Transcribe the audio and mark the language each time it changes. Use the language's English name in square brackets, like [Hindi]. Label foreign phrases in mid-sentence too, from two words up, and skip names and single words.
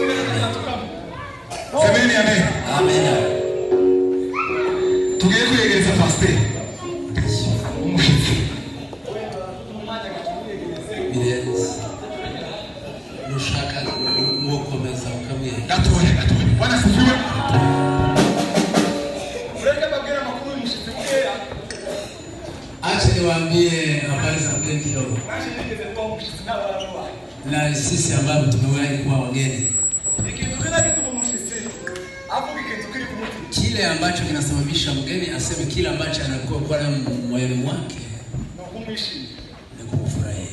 [Swahili] Semeni amen. Amen. [Kinyarwanda] Tugiye kwegereza pastor. Umushitsi. Birenze. Nushaka gukomeza ukamye. Gatoya. [Swahili] Bwana sifiwe. Acha niwaambie habari za mgeni kidogo. Na sisi ambao tumewahi kuwa wageni. Kile ambacho kinasababisha mgeni aseme kile ambacho anakuwa kwa moyoni mwake ni kumfurahia.